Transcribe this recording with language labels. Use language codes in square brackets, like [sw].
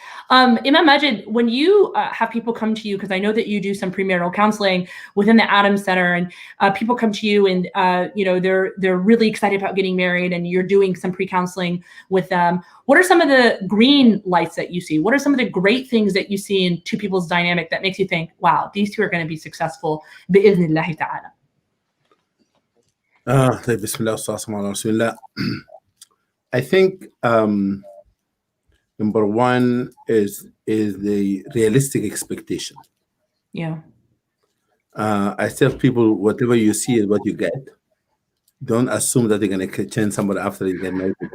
[en] Imam Magid, when you have people come to you, because I know that you do some premarital counseling within the Adams Center, and people come to you and they're really excited about getting married, and you're doing some pre-counseling with them. What are some of the green lights that you see? What are some of the great things that you see in two people's dynamic that makes you think, wow, these two are going to be successful [ar] بإذن الله تعالى? بسم الله والصلاة على رسول الله. [en] I think number one is the realistic expectation. Yeah. I tell people, whatever you see is what you get. Don't assume that they're going to change somebody after you get married.